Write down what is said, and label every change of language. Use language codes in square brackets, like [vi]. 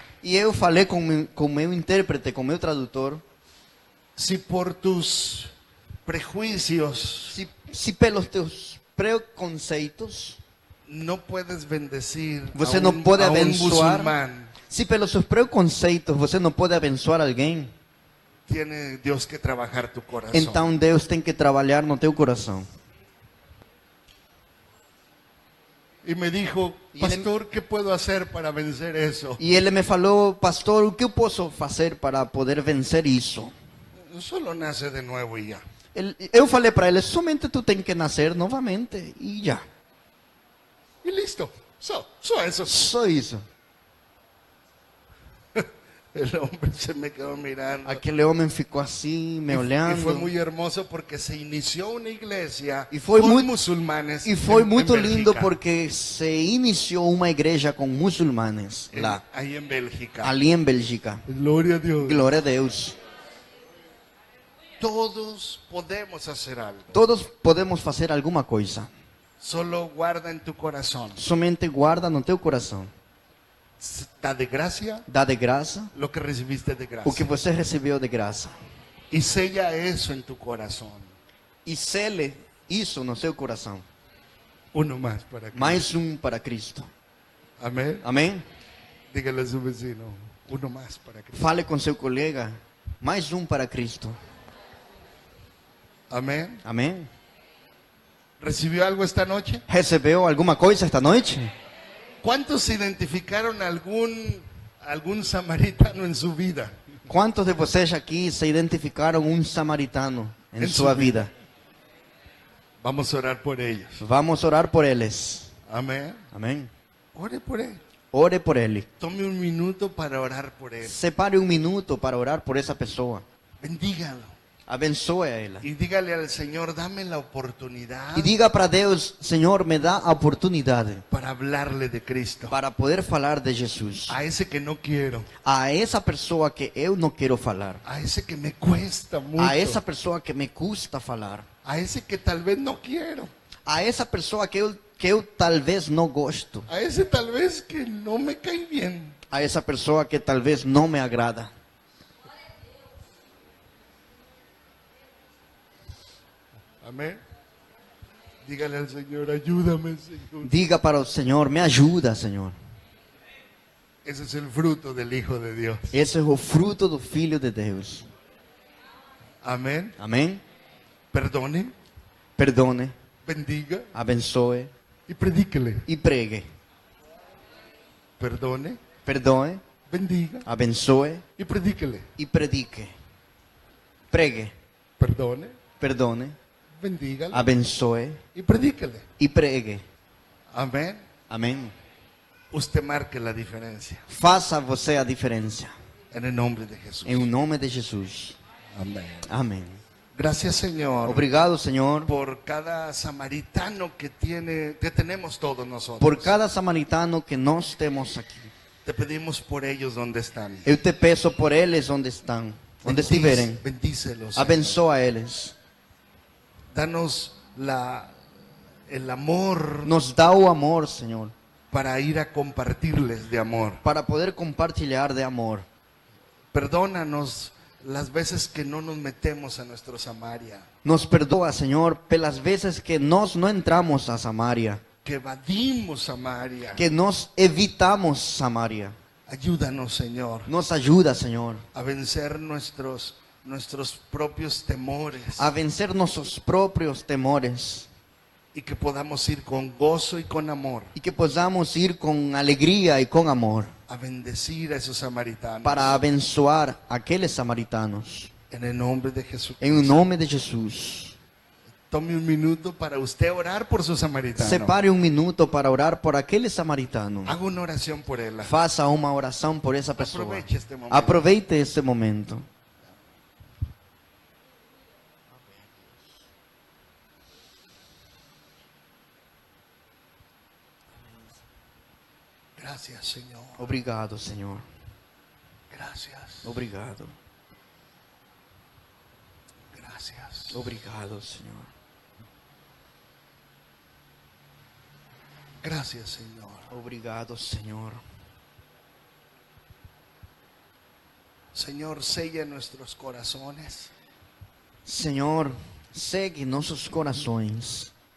[pt] E eu falei com meu intérprete, com meu tradutor, [es] Si por tus prejuicios [pt] se pelos teus preconceitos, [es] no puedes bendecir [pt] você [es] a [pt] não [es] un, [pt] pode [es] a un [pt] abençoar, [es] musulmán, [pt] se pelos seus preconceitos você não pode abençoar alguém, [es] tiene Dios que trabajar tu corazón. [pt] então Deus tem que trabalhar no teu coração. [es] Y me dijo, Y pastor, ¿qué puedo hacer para vencer eso? [pt] E ele me falou, pastor, o que eu posso fazer para poder vencer isso? [es] Solo nace de nuevo y ya. [pt] Eu falei para ele, somente tu tem que nascer novamente e já. [es] Y listo. Só eso. [pt] Só isso. [es] El hombre se me quedó mirando. [pt] Aquele homem ficou assim, me [es] Y [pt] olhando. [es] fue muy hermoso porque se inició una iglesia Y fue con muy- musulmanes. [pt] E foi [es] en [pt] muito lindo [es] Bélgica. [pt] porque se iniciou uma igreja com muçulmanes lá, [es] Ahí en Bélgica. [pt] ali em Bélgica. [es] Gloria a Dios. [pt] Glória a Deus. [es] Todos podemos hacer algo. [pt] Todos podemos fazer alguma coisa. [es] Solo guarda en tu corazón. [pt] Somente guarda no teu coração. [es] Da de gracia [pt] Dá de graça [es] lo que recibiste de [pt] o que [es] gracia. [pt] você recebeu de graça. [es] Y sella eso en tu corazón. [pt] E sele isso no seu coração. [es] Uno más para Cristo. [pt] Mais para Cristo. [es] Amén. [pt] Amém? [es] Dígale a su vecino. Uno más para Cristo. [pt] Fale com seu colega. Mais para Cristo. [es] Amén. [pt] Amém? [es] ¿Recibió algo esta noche? [pt] Recebeu alguma coisa esta noite? [es] ¿Cuántos identificaron algún samaritano en su vida? [pt] Quantos de vocês aqui se identificaram samaritano em Em sua sua vida? [es] Vamos a orar por ellos. [pt] Vamos orar por eles. [es] Amén. [pt] Amém? [es] Ore por él. [pt] Ore por ele. [es] Tome un minuto para orar por él. [pt] Separe minuto para orar por essa pessoa. [es] Bendígalo. [pt] Abençoe a ela. [es] Y dígale al Señor, dame la oportunidad [pt] E diga para Deus, Senhor, me dá a oportunidade [es] para hablarle de Cristo. [pt] para poder falar de Jesus. [es] A ese que no quiero. [pt] A essa pessoa que eu não quero falar. [es] A ese que me cuesta mucho. [pt] A essa pessoa que me custa falar. [es] A ese que tal vez no quiero. [pt] A essa pessoa que eu talvez não gosto. [es] A ese tal vez que no me cae bien. [pt] A essa pessoa que talvez não me agrada. [es] Amén. Dígale al Señor, ayúdame, Señor. [pt] Diga para o Senhor, me ajuda, Senhor. [es] Ese es el fruto del Hijo de Dios. [pt] Esse é o fruto do Filho de Deus. [es] Amén. [pt] Amém? [es] Perdone, Perdone, bendiga [pt] abençoe [es] y predíquele. [pt] e pregue. [es] Perdone, [pt] Perdoe, [es] bendiga [pt] abençoe [es] y predíquele. [pt] e predique. Pregue, [es] Perdone, perdone, bendígale [pt] abençoe [es] y predíquele. [pt] e pregue. [es] Amén. [pt] Amém? [es] Usted marque la diferencia. [pt] Faça você a diferença. [es] En el nombre de Jesús. [pt] Em nome de Jesus. [es] Amén. [pt] Amém. [es] Gracias, Señor, [pt] Obrigado, Senhor, [es] por cada samaritano que tenemos todos nosotros. [pt] por cada samaritano que nós temos aqui. [es] Te pedimos por ellos donde están. [pt] Eu te peço por eles onde estão, onde estiverem. [es] Bendícelos. [pt] Abençoa eles. [es] Danos el amor [pt] Nos dá o amor, Senhor, [es] para ir a compartirles de amor. [pt] para poder compartilhar de amor. [es] Perdónanos las veces que no nos metemos a nuestro Samaria, [pt] Nos perdoa, Senhor, pelas vezes que nós não entramos a Samaria, [es] que evadimos Samaria. [pt] que nós evitamos Samaria. [es] Ayúdanos, Señor, [pt] Nos ajuda, Senhor, [es] a vencer nuestros propios temores [pt] a vencer nossos próprios temores [es] y que podamos ir con gozo y con amor [pt] e que possamos ir com alegria e com amor [es] a bendecir a esos samaritanos. [pt] para abençoar aqueles samaritanos. [es] En el nombre de Jesús. [pt] Em nome de Jesus. [es] Tome un minuto para usted orar por su samaritano. [pt] Separe minuto para orar por aquele samaritano. [es] Haga una oración por él. [pt] Faça uma oração por essa pessoa. [es] Aproveche este momento. [pt] Aproveite este momento. [es] Gracias, Señor. [pt] Obrigado, Senhor. [es] Gracias. [pt] Obrigado. [es] Gracias. [pt] Obrigado, Senhor. [es] Gracias, Señor. [pt] Obrigado, Senhor. [es] Señor, sella nuestros corazones. [pt] Senhor, segue nossos corações,